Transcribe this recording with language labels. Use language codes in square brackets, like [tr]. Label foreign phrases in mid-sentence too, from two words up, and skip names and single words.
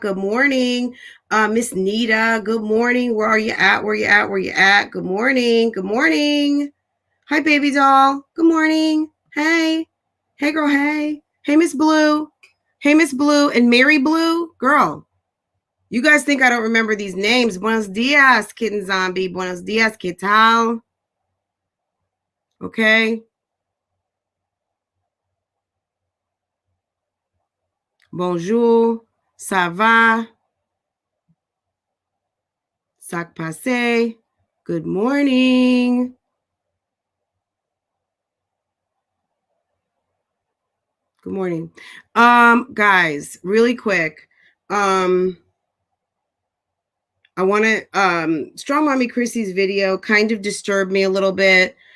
[en] Good morning. Miss Nita. Good morning. Where are you at? Where you at? Where you at? Good morning. Good morning. Hi, baby doll. Good morning. Hey. Hey, girl. Hey. Hey, Miss Blue. Hey, Miss Blue and Mary Blue. Girl, you guys think I don't remember these names. [es] Buenos dias, kitten zombie. Buenos dias, ¿qué tal? [en] Okay. [fr] Bonjour. Ça va? Sac passe. [en] Good morning. Good morning. Guys, really quick. I want to Strong Mommy Chrissy's video kind of disturbed me a little bit.